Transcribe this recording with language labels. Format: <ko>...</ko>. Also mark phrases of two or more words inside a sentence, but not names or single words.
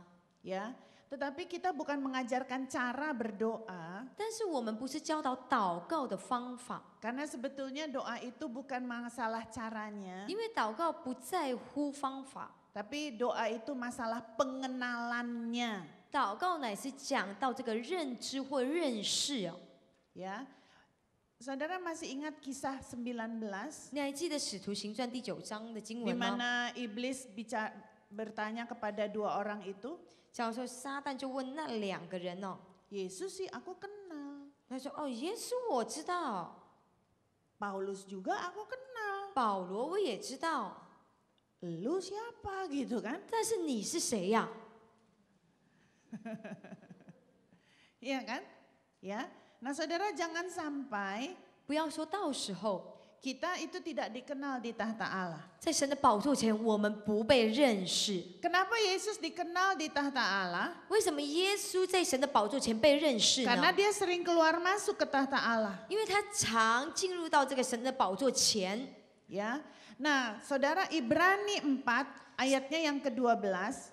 <id>Ya, tetapi kita bukan mengajarkan cara berdoa.</id> <zh>但是我们不是教导祷告的方法，</zh> <id>Karena sebetulnya doa itu bukan masalah caranya.</id> <zh>因为祷告不在乎方法，</zh> <id>Tapi doa itu masalah pengenalannya.</id> <zh>祷告乃是讲到这个认知或认识哦。</zh> <id>Ya, saudara masih ingat kisah 19?</id> <zh>你还记得《使徒行传》第9章的经</zh> <id>Di</id> <zh>文吗？</zh> <id>mana iblis bertanya kepada 2 orang itu,</id> <zh>讲说撒旦就问那2个人哦，</zh> <id>Yesus sih aku kenal,</id> <zh>他说：“哦，耶稣我知道，</zh> <id>Paulus juga aku kenal,</id> <zh>保罗我也知道，</zh> <id>lu siapa gitu kan?</id> <zh>但是你是谁呀、</zh> <id>Iya kan? Ya. Nah, saudara jangan sampai</id> <zh>不要说到时候</zh> <id>kita itu tidak dikenal di tahta Allah.</id> <zh>在神的宝座前我们不被认识。</zh> <id>Kenapa Yesus dikenal di tahta Allah?</id> <zh>为什么耶稣在神的宝座前被认识</zh> <id>Karena</id> <zh>呢？</zh> <id>dia sering keluar masuk ke tahta Allah.</id> <zh>因为他常进入到这个神的宝座前。</zh> <id>Ya. Nah, saudara Ibrani 4 ayatnya yang ke-12.</id>